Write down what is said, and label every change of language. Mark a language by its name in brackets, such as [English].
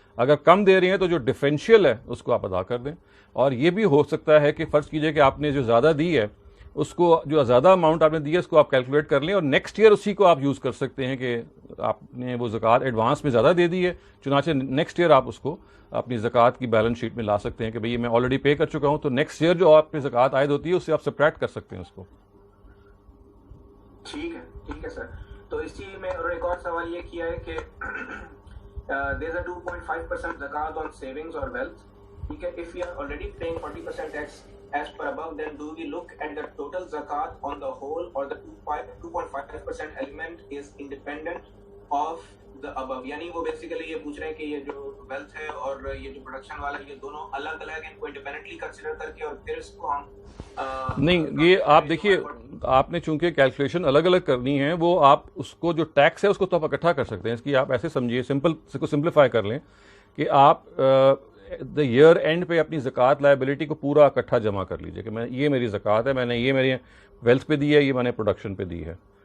[Urdu] اگر کم دے رہے ہیں تو جو ڈفرینشیل ہے اس کو آپ ادا کر دیں. اور یہ بھی ہو سکتا ہے کہ فرض کیجئے کہ آپ نے جو زیادہ دی ہے، اس کو جو زیادہ اماؤنٹ آپ نے دی ہے اس کو آپ کیلکولیٹ کر لیں، اور نیکسٹ ایئر اسی کو آپ یوز کر سکتے ہیں کہ آپ نے وہ زکوٰۃ ایڈوانس میں زیادہ دے دی ہے، چنانچہ نیکسٹ ایئر آپ اس کو اپنی زکوٰۃ کی بیلنس شیٹ میں لا سکتے ہیں کہ بھئی میں آلریڈی پے کر چکا ہوں، تو نیکسٹ ایئر جو آپ پہ زکوٰۃ عائد ہوتی ہے اس سے آپ سپریٹ کر سکتے ہیں اس کو. ٹھیک ہے سر. تو اسی میں اور ایک اور سوال یہ کیا ہے کہ [English] there is a 2.5% zakat on savings or wealth. [Urdu] ٹھیک ہے. [English] If we are already paying 40% tax as per above, then do we look at the total zakat on the whole, or the 2.5% element is independent of the above? [Urdu] یعنی وہ basically یہ پوچھ رہے ہیں کہ یہ جو ویلتھ ہے اور یہ جو پروڈکشن والا ہے، یہ دونوں الگ الگ ان کو انڈیپینڈنٹلی کنسیڈر کر کے اور پھر اس کو ہم نہیں، یہ آپ دیکھیے، آپ نے چونکہ کیلکولیشن الگ الگ کرنی ہے، وہ آپ اس کو جو ٹیکس ہے اس کو تو آپ اکٹھا کر سکتے ہیں. اس کی آپ ایسے سمجھیے، اس کو سمپلیفائی کر لیں کہ آپ دا ایئر اینڈ پہ اپنی زکوٰۃ لائبلٹی کو پورا اکٹھا جمع کر لیجیے کہ میں یہ میری زکوٰۃ ہے، میں نے یہ میری ویلتھ پہ دی ہے، یہ میں نے پروڈکشن پہ دی ہے.